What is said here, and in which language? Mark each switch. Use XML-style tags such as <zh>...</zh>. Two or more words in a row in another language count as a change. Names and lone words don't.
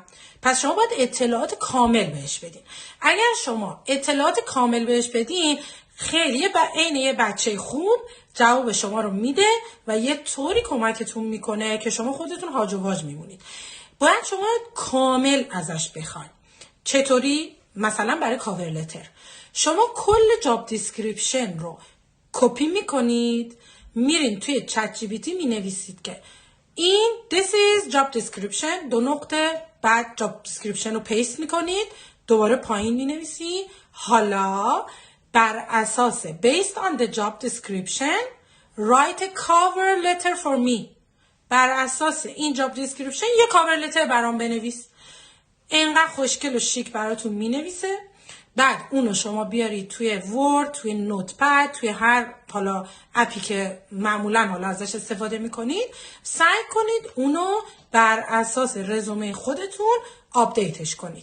<fa>پس شما باید اطلاعات کامل بهش بدین. اگر شما اطلاعات کامل بهش بدین، خیلی عین یه بچه خوب جواب شما رو میده و یه طوری کمکتون میکنه که شما خودتون هاج و واج میمونید. باید شما کامل ازش بخواید. چطوری؟ مثلا برای کاور لتر شما کل جاب دیسکریپشن رو کپی میکنید، میرین توی چت جی پی تی مینویسید که این</fa> <en>this is job description،</en> <fa>دو نقطه، بعد</fa> <en>job description</en> <fa>رو پیست میکنید، دوباره پایین مینویسید حالا بر اساس</fa> <en>based on the job description write a cover letter for me.</en> <fa>بر اساس این</fa> <en>job description</en> <fa>یه کاور لتر برام بنویس. اینقدر خوشگل و شیک براتون مینویسه. بعد اونو شما بیارید توی ورد، توی نوتپد، توی هر حالا اپی که معمولا حالا ازش استفاده میکنید، سعی کنید اونو بر اساس رزومه خودتون آپدیتش کنید.</fa>